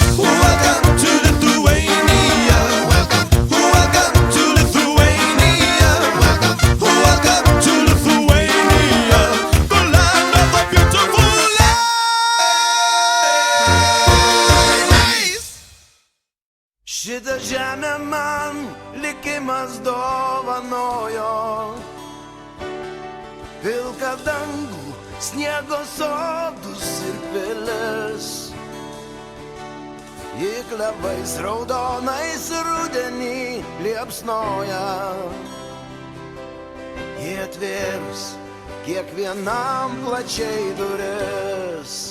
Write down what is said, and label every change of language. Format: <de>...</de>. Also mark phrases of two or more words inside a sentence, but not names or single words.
<en>Welcome to Lithuania. Welcome to Lithuania. Welcome to Lithuania, the land of our beautiful ladies.</en> <lt>Šitą žemę man likimas dovanojo, pilką dangų, sniego sodus ir pilis. Ji klevais raudonais rudenį liepsnoja, ji atvėrus kiekvienam plačiai duris.</lt>